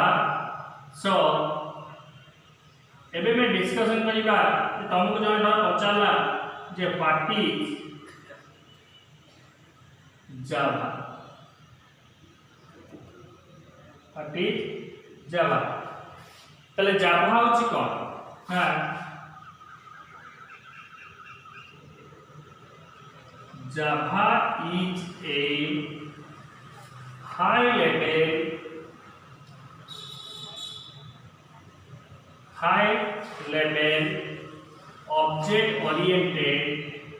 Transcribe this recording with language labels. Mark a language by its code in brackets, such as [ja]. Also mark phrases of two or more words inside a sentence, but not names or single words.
[or] ସୋ ଏବେ ମୁଁ ଡିସକସନ କରିବା ତୁମକୁ ଜଣ ପଚାରିଲା ଯେ [en] What is Java. What is Java [or] ତାହେଲେ ଜାଭା ହେଉଛି କଣ. [en] हां Java is a high level object oriented